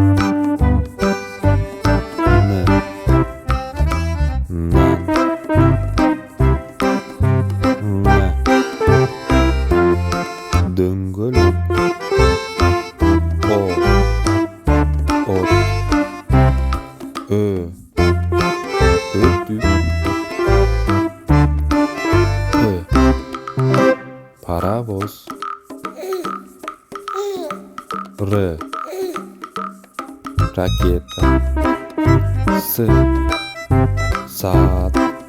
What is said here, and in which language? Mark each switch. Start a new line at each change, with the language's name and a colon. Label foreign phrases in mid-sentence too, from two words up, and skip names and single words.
Kazakh: Н. Нан. Ң. Дөңгелек. О. От. Ö. Ötük. P. Паровоз. Р. Ракета. С. Саат.